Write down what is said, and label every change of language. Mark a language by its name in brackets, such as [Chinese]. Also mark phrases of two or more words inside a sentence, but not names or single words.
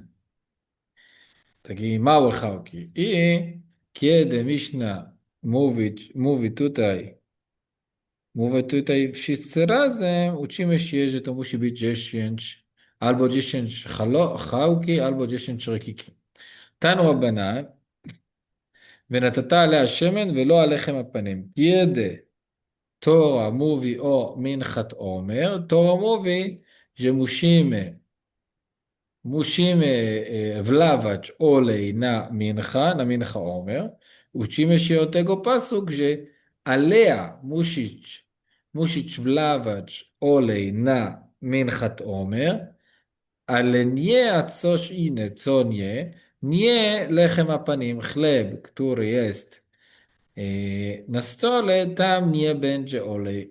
[Polish] Takie małe chałki. I kiedy Miszna mówi tutaj wszyscy razem, uczymy się, że to musi być 10, albo 10 chałki, albo 10 rekikin. [Hebrew] תנו רבנן, ונתת עליה שמן ולא על לחם הפנים. [Polish] Kiedy Tora mówi o [Hebrew] מנחת עומר, [Polish] Tora mówi, że musimy wlawać olej na [Hebrew] מנחת עומר. [Polish] Uczymy się od tego pasuk, że alea musisz wlawać olej na [Hebrew] מנחת עומר, [Polish] ale nie coś inne, co nie [Hebrew] לחם הפנים, [Polish] chleb, który jest na stole, tam nie będzie olej.